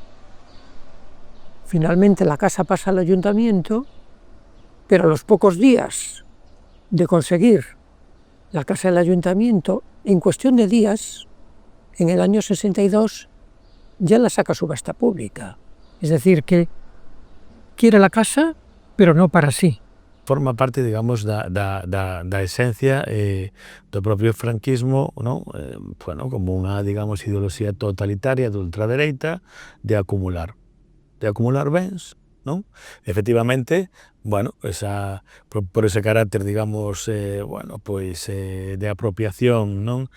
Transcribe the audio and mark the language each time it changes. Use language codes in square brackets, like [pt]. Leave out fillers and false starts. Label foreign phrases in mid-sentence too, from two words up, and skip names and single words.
[es] Finalmente la casa pasa al ayuntamiento, pero a los pocos días de conseguir la casa del ayuntamiento, en cuestión de días, en el año 62, ya la saca a subasta pública. Es decir, que quiere la casa, pero no para sí. [gl] Forma parte, digamos, da esencia do propio franquismo, non? Bueno, como unha, digamos, ideoloxía totalitaria de ultradereita de acumular bens, non? Efectivamente, bueno, por ese carácter, digamos, bueno, pois de apropiación, non?